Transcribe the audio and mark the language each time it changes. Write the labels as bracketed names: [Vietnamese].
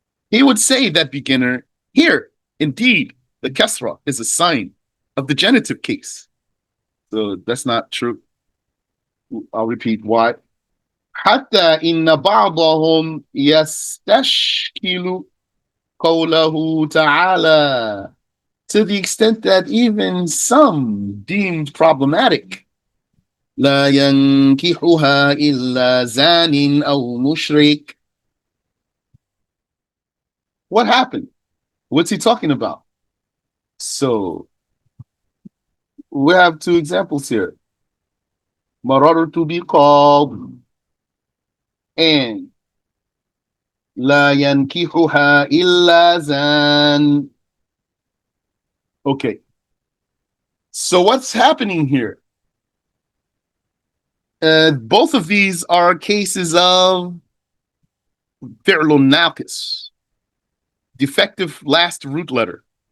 [English] He would say, that beginner, here, indeed, the kasra is a sign of the genitive case. So that's not true. I'll repeat why. [Arabic] حتى إن بعضهم يستشكل قوله تعالى, [English] to the extent that even some deemed problematic, [Arabic] لا ينكحها إلا زان أو مشرك. [English] What happened? What's he talking about? So we have two examples here. [Arabic] مررت بقاض and لا ينكحها إلا زان. [English] Okay. So what's happening here? Both of these are cases of فعل ناقص, defective last root letter.